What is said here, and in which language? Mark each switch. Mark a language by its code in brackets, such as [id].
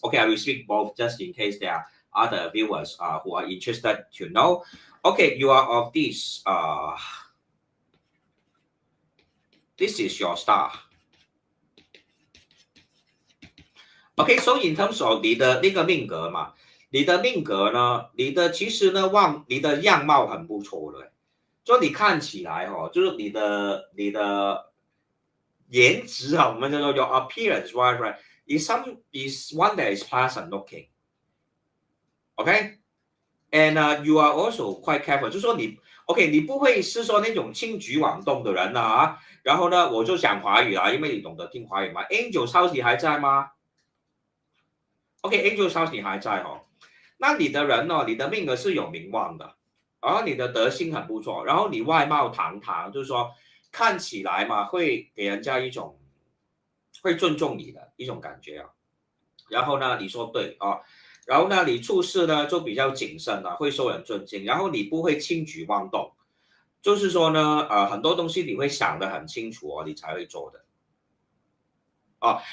[en] Okay, I will speak both just in case there are other viewers who are interested to know. Okay, you are of this. This is your star. Okay, so in terms of [zh] 你的那个命格嘛。你的命格呢？其实呢，你的样貌很不错的，就你看起来哦，就是你的颜值啊，我们叫做 [en] your appearance, right? Is one that is pleasant looking, okay? And you are also quite careful， [zh] 就是说你 OK， 你不会是说那种轻举妄动的人啊。然后呢，我就讲华语啊，因为你懂得听华语嘛。 Angel House 你还在吗 ？OK，Angel House 你还在哦。那你的人呢？你的命格是有名望的，然后你的德性很不错，然后你外貌堂堂，就是说看起来嘛，会给人家一种会尊重你的一种感觉啊。然后呢，你说对啊，然后呢，你处事呢就比较谨慎啊，会受人尊敬，然后你不会轻举妄动，就是说呢，很多东西你会想得很清楚哦，你才会做的啊。